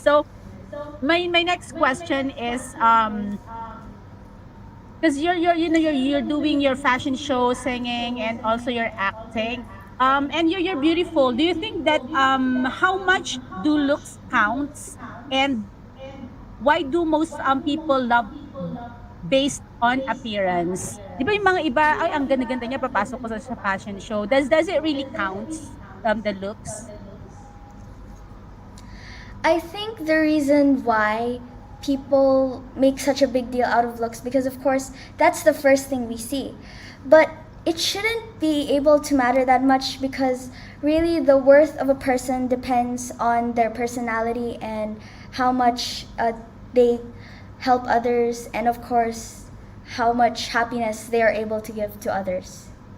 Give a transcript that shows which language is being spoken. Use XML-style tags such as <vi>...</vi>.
<en>So, my next question is because you're doing your fashion show, singing, and also your acting. And you're beautiful. Do you think that how much do looks counts, and why do most people love based on appearance?</en> <tl>Di ba yung mga iba, ay, ang ganda-ganda niya, papasok ko sa fashion show.</tl> <en>Does it really count, the looks? I think the reason why people make such a big deal out of looks, because of course that's the first thing we see, but it shouldn't be able to matter that much, because really the worth of a person depends on their personality and how much they help others, and of course how much happiness they are able to give to others.</en>